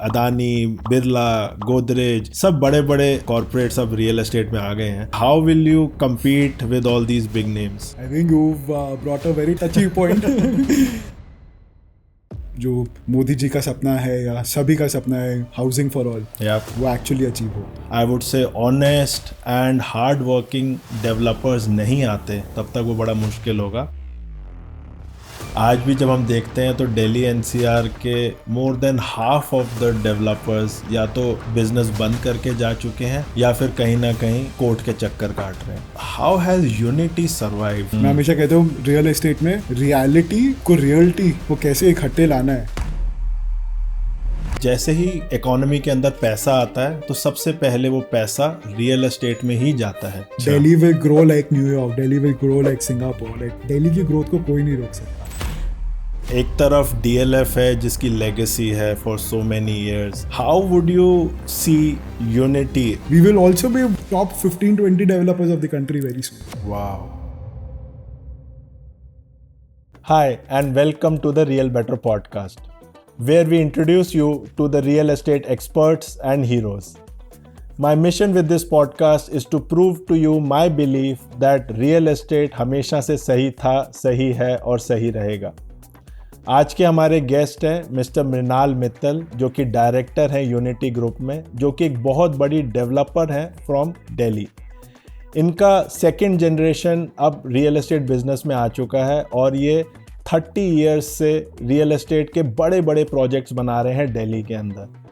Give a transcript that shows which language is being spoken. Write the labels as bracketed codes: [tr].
[hi] अदानी, बिरला, गोदरेज, सब बड़े बड़े कॉर्पोरेट सब रियल एस्टेट में आ गए हैं. [en] How will you compete with all these big names? I think you've brought a very touchy point. [hi] जो मोदी जी का सपना है या सभी का सपना है, हाउसिंग फॉर ऑल, वो एक्चुअली अचीव हो. [en] I would say honest and hard working developers [hi] नहीं आते तब तक वो बड़ा मुश्किल होगा. आज भी जब हम देखते हैं तो दिल्ली एनसीआर के [en] more than half of the developers [hi] या तो बिजनेस बंद करके जा चुके हैं या फिर कहीं ना कहीं कोर्ट के चक्कर काट रहे हैं. [en] How has unity survived? [hi] मैं हमेशा कहता हूँ रियल एस्टेट में रियलिटी को रियलिटी को कैसे इकट्ठे लाना है. जैसे ही इकोनॉमी के अंदर पैसा आता है तो सबसे पहले वो पैसा रियल एस्टेट में ही जाता है. [en] Delhi will grow like New York, Delhi will grow like Singapore. Like [hi] Delhi की ग्रोथ को कोई नहीं रोक सकता. एक तरफ DLF है जिसकी लेगेसी है [en] For so many years. How would you see unity? We will also be top 15-20 developers of the country very soon. Wow. Hi and welcome to the real better podcast, where we introduce you to the real estate experts and heroes. My mission with this podcast is to prove to you my belief that real estate [hi] हमेशा से सही था, सही है और सही रहेगा. आज के हमारे गेस्ट हैं मिस्टर मृणाल मित्तल, जो कि डायरेक्टर हैं यूनिटी ग्रुप में, जो कि एक बहुत बड़ी डेवलपर हैं फ्रॉम दिल्ली. इनका सेकंड जनरेशन अब रियल एस्टेट बिजनेस में आ चुका है और ये 30 इयर्स से रियल एस्टेट के बड़े बड़े प्रोजेक्ट्स बना रहे हैं दिल्ली के अंदर.